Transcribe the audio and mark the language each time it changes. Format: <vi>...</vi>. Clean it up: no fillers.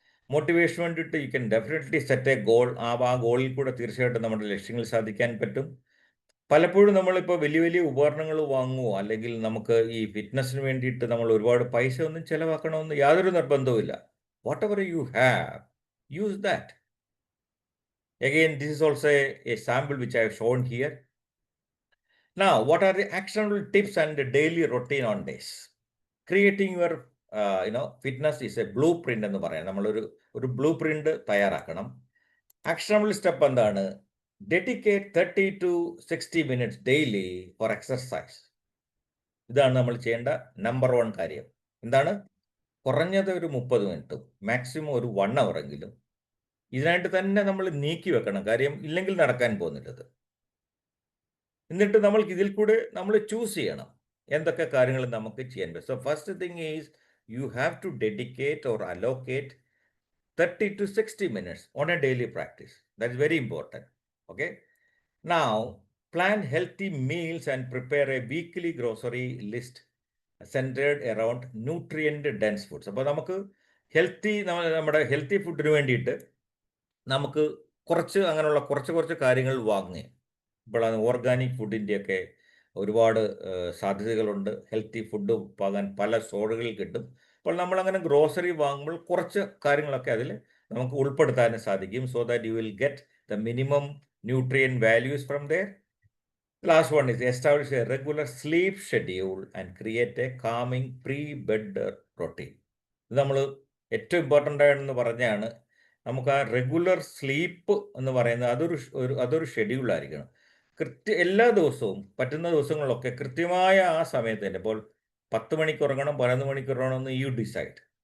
<ml>Motivation വേണ്ടിയിട്ട്</ml> <en>You can definitely set a goal.</en> <ml>ആ ഗോളിൽ കൂടെ തീർച്ചയായിട്ടും നമ്മുടെ ലക്ഷ്യങ്ങൾ സാധിക്കാൻ പറ്റും. പലപ്പോഴും നമ്മളിപ്പോൾ വലിയ ഉപകരണങ്ങൾ വാങ്ങുമോ, അല്ലെങ്കിൽ നമുക്ക് ഈ ഫിറ്റ്നസ്സിന് വേണ്ടിയിട്ട് നമ്മൾ ഒരുപാട് പൈസ ഒന്നും ചിലവാക്കണമെന്ന് യാതൊരു നിർബന്ധവുമില്ല.</ml> <en>Whatever you have, use that. Again, this is also a sample which I have shown here. Now, what are the actionable tips and the daily routine on this? Creating your fitness is a blueprint</en> <ml>എന്ന് പറയാം. നമ്മളൊരു blue print തയ്യാറാക്കണം. Actionable step എന്താണ്?</ml> <en>Dedicate 30 to 60 minutes daily for exercise.</en> <ml>ഇതാണ് നമ്മൾ ചെയ്യേണ്ട number 1 കാര്യം. എന്താണ്? കുറഞ്ഞത് ഒരു 30 മിനിറ്റും മാക്സിമം ഒരു 1 hour എങ്കിലും ഇതിനായിട്ട് തന്നെ നമ്മൾ നീക്കി വെക്കണം. കാര്യം ഇല്ലെങ്കിൽ നടക്കാൻ പോകുന്നില്ലത്. എന്നിട്ട് നമ്മൾക്ക് ഇതിൽ കൂടെ നമ്മൾ ചൂസ് ചെയ്യണം എന്തൊക്കെ കാര്യങ്ങൾ നമുക്ക് ചെയ്യാൻ പറ്റും.</ml> <en>So first thing is you have to dedicate or allocate 30 to 60 minutes on a daily practice. That's very important. Okay. Now, plan healthy meals and prepare a weekly grocery list centered around nutrient dense foods.</en> <ml>അപ്പോൾ നമുക്ക് നമ്മുടെ healthy ഫുഡിന് വേണ്ടിയിട്ട് നമുക്ക് അങ്ങനെയുള്ള കുറച്ച് കാര്യങ്ങൾ വാങ്ങുക. ഇപ്പോൾ ഓർഗാനിക് ഫുഡിൻ്റെയൊക്കെ ഒരുപാട് സാധ്യതകളുണ്ട്. ഹെൽത്തി ഫുഡ് വാങ്ങാൻ പല സ്റ്റോറുകളിൽ കിട്ടും. അപ്പോൾ നമ്മളങ്ങനെ ഗ്രോസറി വാങ്ങുമ്പോൾ കുറച്ച് കാര്യങ്ങളൊക്കെ അതിൽ നമുക്ക് ഉൾപ്പെടുത്താൻ സാധിക്കും.</ml> <en>So that you will get the minimum nutrient values from there. Last one is establish a regular sleep schedule and create a calming pre-bed routine.</en> <ml>ഇത് നമ്മൾ ഏറ്റവും ഇമ്പോർട്ടൻ്റ് ആണെന്ന് പറഞ്ഞാണ്. നമുക്ക് ആ റെഗുലർ സ്ലീപ്പ് എന്ന് പറയുന്നത് അതൊരു ഷെഡ്യൂളായിരിക്കണം. എല്ലാ ദിവസവും പറ്റുന്ന ദിവസങ്ങളിലൊക്കെ കൃത്യമായ ആ സമയത്ത് തന്നെ. ഇപ്പോൾ 10 മണിക്ക് ഉറങ്ങണം, 11 മണിക്ക് ഉറങ്ങണമെന്ന്</ml> <en>You decide.</en>